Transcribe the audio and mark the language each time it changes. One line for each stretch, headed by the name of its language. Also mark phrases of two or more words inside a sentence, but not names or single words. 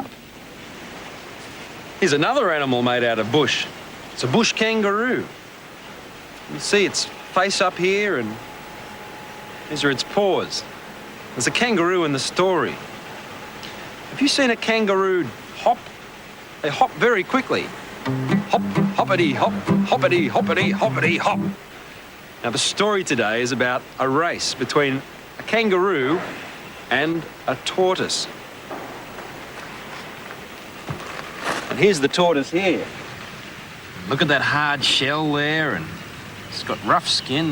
English: Here's another animal made out of bush. It's a bush kangaroo. You see its face up here, and these are its paws. There's a kangaroo in the story. Have you seen a kangaroo hop? They hop very quickly. Hop, hoppity, hop, hoppity, hoppity, hoppity, hop. Now, the story today is about a race between a kangaroo and a tortoise. And here's the tortoise here. Look at that hard shell there, and it's got rough skin.